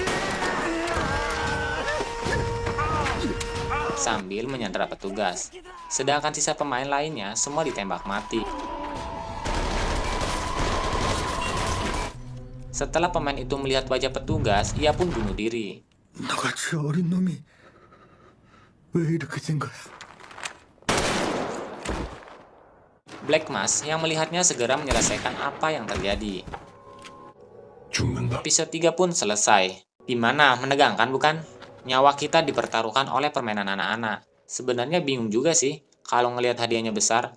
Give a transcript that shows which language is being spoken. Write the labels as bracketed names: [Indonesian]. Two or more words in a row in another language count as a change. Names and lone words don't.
[Indonesian] Sambil menyandera petugas. Sedangkan sisa pemain lainnya semua ditembak mati. Setelah pemain itu melihat wajah petugas, ia pun bunuh diri. [Korean] 너같이 어린 놈이 왜 이렇게 된 거야? [Indonesian] Black Mask yang melihatnya segera menyelesaikan apa yang terjadi. [Korean] 죽는다. [Indonesian] Episode 3 pun selesai. Gimana, menegangkan bukan? Nyawa kita dipertaruhkan oleh permainan anak-anak. Sebenarnya bingung juga sih, kalau ngelihat hadiahnya besar.